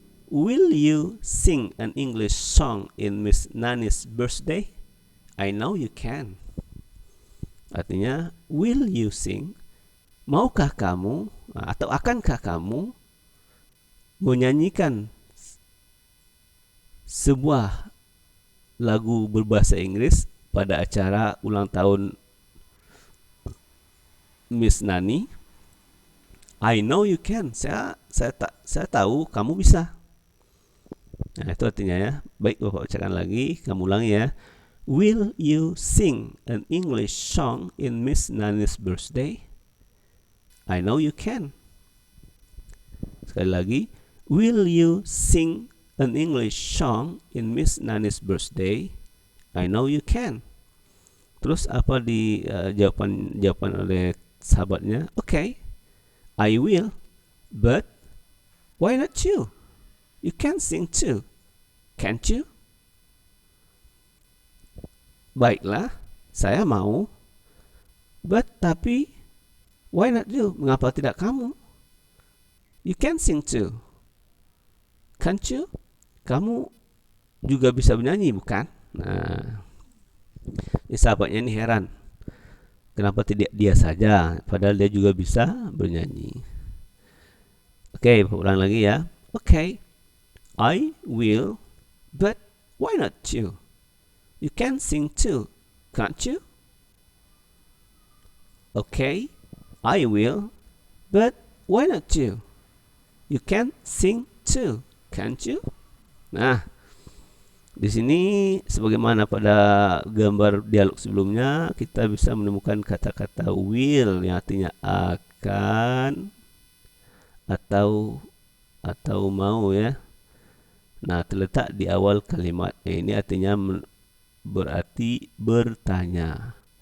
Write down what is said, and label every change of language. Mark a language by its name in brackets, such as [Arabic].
[English] Will you sing an English song in Miss Nani's birthday? I know you can. [Indonesian] Artinya, [English] will you sing? [Indonesian] Maukah kamu atau akankah kamu menyanyikan sebuah lagu berbahasa Inggris pada acara ulang tahun Miss Nani? [English] I know you can. [Indonesian] Saya tahu kamu bisa. Nah, itu artinya ya. Baik, Bapak bacakan lagi, kamu ulangi ya. [English] Will you sing an English song in Miss Nani's birthday? I know you can. [Indonesian] Sekali lagi, [English] will you sing an English song in Miss Nani's birthday? I know you can. [Indonesian] Terus apa di jawaban oleh sahabatnya? [English] Okay, I will, but why not you? You can sing too, can't you? [Indonesian] Baiklah, saya mau, tapi [English] why not you? [Indonesian] Mengapa tidak kamu? [English] You can sing too, can't you? [Indonesian] Kamu juga bisa bernyanyi, bukan? Nah, sahabatnya ini heran. Kenapa tidak dia saja? Padahal dia juga bisa bernyanyi. Oke, ulang lagi ya. Okay, I will, but why not you? You can sing too, can't you? Okay, I will, but why not you? You can sing too, can't you? Nah, di sini sebagaimana pada gambar dialog sebelumnya, kita bisa menemukan kata-kata will yang artinya akan atau mau ya. Nah, terletak di awal kalimat. Ini artinya berarti bertanya.